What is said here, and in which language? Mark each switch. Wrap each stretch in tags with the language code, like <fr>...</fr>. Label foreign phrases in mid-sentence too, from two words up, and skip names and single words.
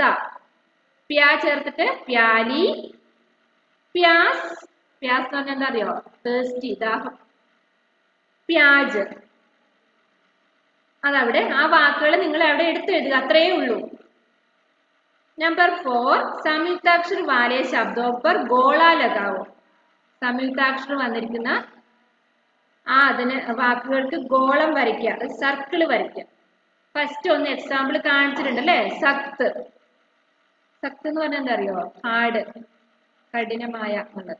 <ml>പ്യാ ചേർത്തിട്ട് പ്യാലി, പ്യാസ്, പ്യാസ് എന്ന് പറഞ്ഞാൽ എന്താ അറിയോ? തേഴ്സ്റ്റി, ദാഹം. പ്യാജ്, അതവിടെ ആ വാക്കുകൾ നിങ്ങൾ അവിടെ എടുത്തെഴുതുക, അത്രയേ ഉള്ളൂ.</ml> <hi>नंबर 4 संयुक्ताक्षर वाले शब्दों पर गोला लगाओ.</hi> <ml>സംയുക്താക്ഷരം വന്നിരിക്കുന്ന ആ അതിന് വാക്കുകൾക്ക് ഗോളം വരയ്ക്കുക, സർക്കിൾ വരയ്ക്കുക. ഫസ്റ്റ് ഒന്ന് എക്സാമ്പിൾ കാണിച്ചിട്ടുണ്ട് അല്ലേ? സക്ത്, സക്ത് എന്ന് പറഞ്ഞാൽ എന്താ അറിയോ? ഹാർഡ്, കഠിനമായ എന്നുള്ളത്.</ml>